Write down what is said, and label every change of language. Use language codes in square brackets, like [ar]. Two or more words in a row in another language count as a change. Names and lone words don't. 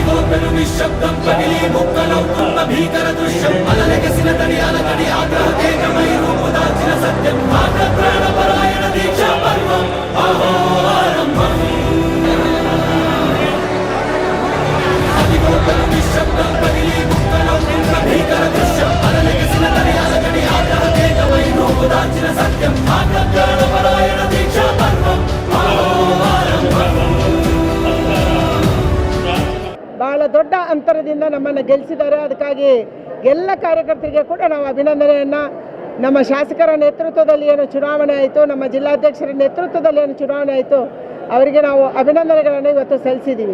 [te] నిశ్శబ్దం పగిలి ముక్కలవుతున్న భీకర దృశ్యం అలలెగసిన తడి అలకడి ఆగ్రహకేకమై రూపుదాల్చిన సత్యం ప్రాణపరాయణ దీక్షా పర్వం అహోరారంభం అదిగోకలు నిశ్శబ్దం పగిలి ముక్కలవుతున్న భీకర దృశ్యం అలలెగసిన తడి అలకడి ఆగ్రహకేకమై రూపుదాల్చిన సత్యం ప్రాణపరాయణ దీక్షా పర్వం అహోరారంభం. [kn] ಬಹಳ ದೊಡ್ಡ ಅಂತರದಿಂದ ನಮ್ಮನ್ನು ಗೆಲ್ಲಿಸಿದ್ದಾರೆ. ಅದಕ್ಕಾಗಿ ಎಲ್ಲ ಕಾರ್ಯಕರ್ತರಿಗೆ ಕೂಡ ನಾವು ಅಭಿನಂದನೆಯನ್ನು, ನಮ್ಮ ಶಾಸಕರ ನೇತೃತ್ವದಲ್ಲಿ ಏನು ಚುನಾವಣೆ ಆಯಿತು, ನಮ್ಮ ಜಿಲ್ಲಾಧ್ಯಕ್ಷರ ನೇತೃತ್ವದಲ್ಲಿ ಏನು ಚುನಾವಣೆ ಆಯಿತು, ಅವರಿಗೆ ನಾವು ಅಭಿನಂದನೆಗಳನ್ನು ಇವತ್ತು ಸಲ್ಲಿಸಿದ್ದೀವಿ.